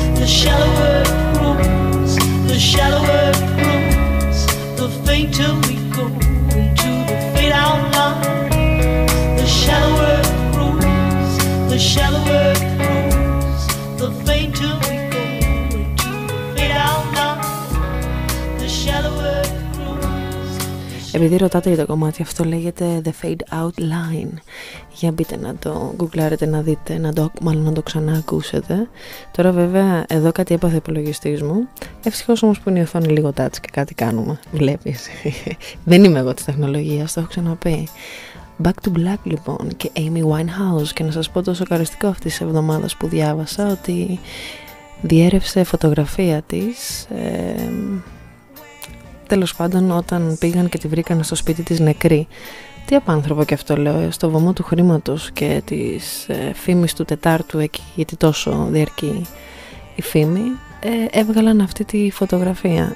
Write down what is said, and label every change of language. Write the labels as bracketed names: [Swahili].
[English] The shallower it grows, the shallower it grows, the fainter we go into the fade out line. The shallower it grows, the shallower it grows, the fainter we go into the fade out line. The shallower it grows. [Greek] Επειδή ρωτάτε για το κομμάτι αυτό, λέγεται The Fade Out Line. Για μπείτε να το γκουγκλάρετε, να δείτε, μάλλον να το ξανά ακούσετε. Τώρα βέβαια εδώ κάτι έπαθε ο υπολογιστής μου. Ευτυχώς όμως που είναι η οθόνη λίγο touch και κάτι κάνουμε. Βλέπεις. Δεν είμαι εγώ της τεχνολογίας, το έχω ξαναπεί. Back to Black λοιπόν και Amy Winehouse. Και να σας πω το σοκαριστικό αυτής της εβδομάδας που διάβασα, ότι διέρευσε φωτογραφία της τέλος πάντων όταν πήγαν και τη βρήκαν στο σπίτι της νεκρή. Τι απάνθρωπο και αυτό, λέω, στο βωμό του χρήματος και της φήμης του Τετάρτου εκεί, γιατί τόσο διαρκεί η φήμη, έβγαλαν αυτή τη φωτογραφία.